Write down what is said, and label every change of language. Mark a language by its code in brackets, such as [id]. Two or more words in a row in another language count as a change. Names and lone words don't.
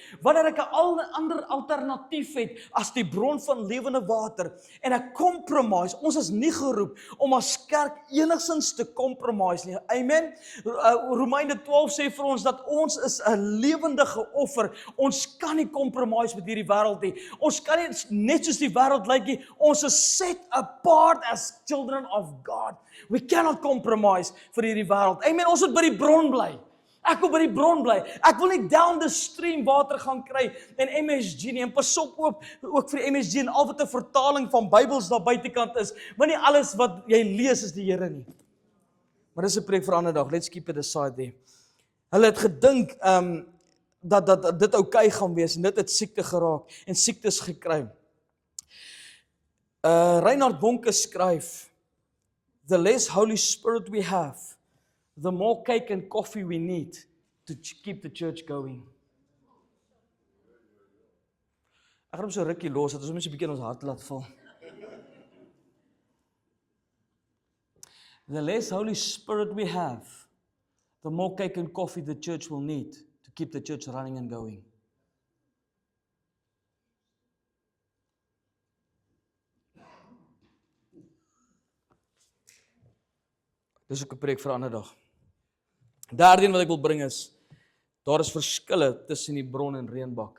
[af] Wanneer ek 'n ander alternatief het as die bron van lewende water en ek compromise, ons is nie geroep om as kerk enigstens te compromise nie. Amen. Romeine 12 sê vir ons dat ons is 'n lewendige offer. Ons kan nie compromise met hierdie wêreld nie. Ons kan nie net soos die wêreld lyk nie. Ons is [en] set apart as children of God. We cannot compromise [af] vir hierdie wêreld. Amen. Ons moet by die bron bly. Ek wil by die bron bly. Ek wil nie [en] down the stream [af] water gaan kry en MSG nie. En pas op ook vir die MSG en al wat 'n vertaling van Bybels daar buitekant is. Want nie alles wat jy lees is die Here nie. Maar dis 'n preek vir 'n ander dag. [en] Let's keep it aside there. [af] Hulle het gedink dat dit oukei gaan wees en dit het siekte geraak en siektes gekry. Reinhard Bonke skryf, [en] the less Holy Spirit we have, the more cake and coffee we need to keep the church going. [af] Ek gaan hom so rukkie los, dat ons net so 'n bietjie in ons hart laat val. [en] The less Holy Spirit we have, the more cake and coffee the church will need to keep the church running and going. [af] Dis ook 'n preek vir 'n ander dag. Derde een wat ek wil bring is, daar is verskille tussen die bron en reënbakke.